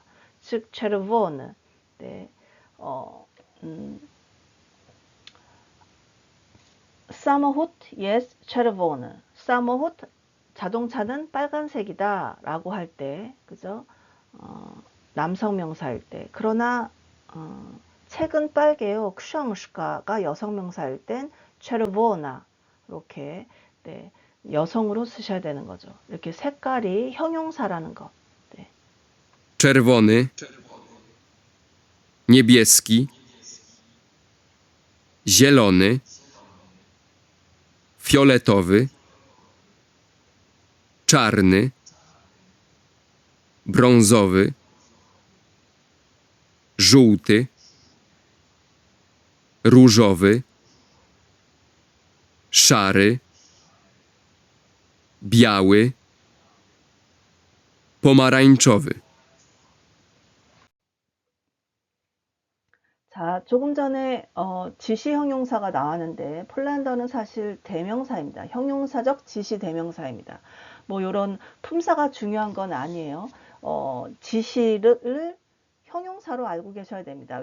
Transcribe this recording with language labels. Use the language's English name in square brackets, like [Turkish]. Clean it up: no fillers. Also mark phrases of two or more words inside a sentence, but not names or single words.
[Korean] 즉 체르보는 네, 사모훗 yes 체르보는 사모훗 자동차는 빨간색이다 라고 할 때, 그죠? 남성 명사일 때. 그러나 책은 빨개요. 크샹슈카가 여성 명사일 땐 체르보나 이렇게 네, 여성으로 쓰셔야 되는 거죠. 이렇게 색깔이 형용사라는 것. 네. [Polish] Czerwony, niebieski, zielony, fioletowy, czarny, brązowy, żółty, różowy, szary, biały, pomarańczowy. [Korean] 자, 조금 전에 지시 형용사가 나왔는데 폴란더는 사실 대명사입니다. 형용사적 지시 대명사입니다. 뭐 이런 품사가 중요한 건 아니에요. 지시를 형용사로 알고 계셔야 됩니다.